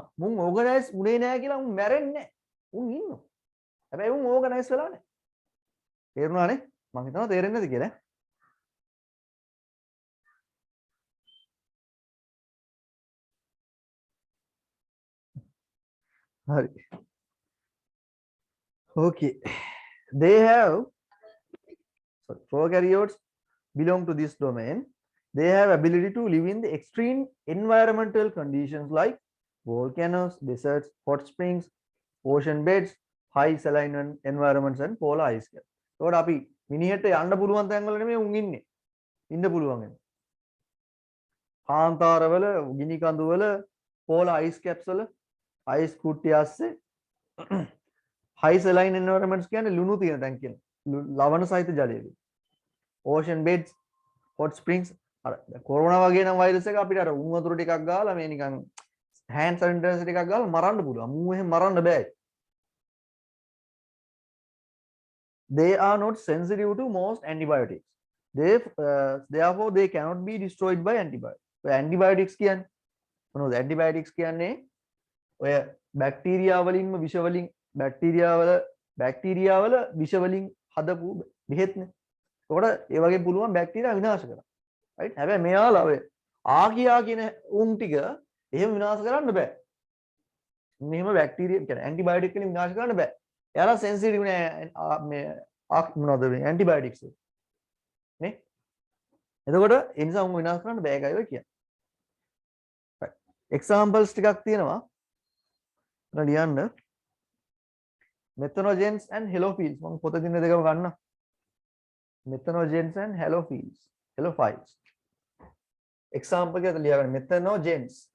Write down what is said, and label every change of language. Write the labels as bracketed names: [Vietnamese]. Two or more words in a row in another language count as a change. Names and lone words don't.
[Sinhala] මුන් ඕගනයිස් උනේ නැහැ කියලා උන් මැරෙන්නේ නැහැ. උන් ඉන්නවා. හැබැයි උන් ඕගනයිස් වෙලා නැහැ. තේරුණානේ මම හිතනවා තේරෙන්නේ නැති කියලා හරි [English] okay they have prokaryotes belong to this domain they have ability to live in the extreme environmental conditions like volcanoes deserts hot springs ocean beds high saline environments and polar ice caps [Sinhala] ඒකට අපි මිනිහෙට යන්න පුළුවන් තැන් වල නෙමෙයි උන් ඉන්නේ. ඉන්න පුළුවන් වෙන. කාන්තාරවල, ගිනි කඳු වල, [English] polar ice caps [Sinhala] වල, අයිස් කුට්ටිය [English] ASCII high saline environments [Sinhala] කියන්නේ ලුණු තියෙන තැන් කියන. ලවණ සහිත ජලයක. [English] ocean beds, hot springs [Sinhala] අර කොරෝනා වගේ නම් වෛරස් එක අපිට අර උණු වතුර ටිකක් ගාලා මේ නිකන් [English] hand sanitizer [Sinhala] ටිකක් ගාලා මරන්න පුළුවන්. මූ එහෙම මරන්න බෑ. [English] They are not sensitive to most antibiotics. Therefore, they cannot be destroyed by antibiotics. [Sinhala] ඔය ඇන්ටිබයොටික්ස් කියන්නේ මොනවද? ඇන්ටිබයොටික්ස් කියන්නේ ඔය බැක්ටීරියා වලින්ම විෂ වලින් බැක්ටීරියා වල විෂ වලින් හදපු බෙහෙත්නේ. ඒකට ඒ වගේ පුළුවන් බැක්ටීරියා විනාශ කරන්න. රයිට්? හැබැයි මෙයාලා ඔය ආකියා කියන උන් ටික එහෙම විනාශ කරන්න බෑ. මෙහෙම බැක්ටීරියා කියන්නේ ඇන්ටිබයොටික් වලින් විනාශ කරන්න බෑ. එයාලා සෙන්සිටිව් නෑ මේ මොනවද මේ ඇන්ටිබයොටික්ස් නේ. එතකොට ඒ නිසා උන් විනාශ කරන්න බෑ ඒකයි ඔය කියන්නේ. එක්සාම්පල්ස් ටිකක් තියෙනවා. මම ලියන්න. [English] methanogens and halophils [Sinhala] මම පොත දින දෙකම ගන්න. [English] methanogens and halophiles. [Sinhala] example එකකට ලියගන්න methanogens.